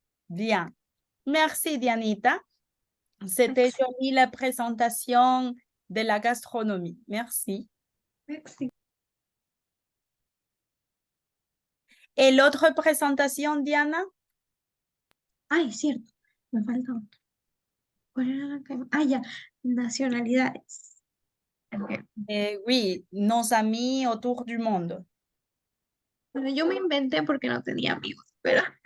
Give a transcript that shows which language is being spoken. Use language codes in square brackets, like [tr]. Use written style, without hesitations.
[fr] Bien. Merci, Dianita. C'était Merci. joli la présentation de la gastronomie. Merci. Merci. Et l'autre présentation, Diana? [es] Ay, cierto, me falta otro. ¿Cuál era la que- Ah, ya, nacionalidades. Ok. [fr] Oui, nos amis autour du monde. [es] Bueno, yo me inventé porque no tenía amigos, pero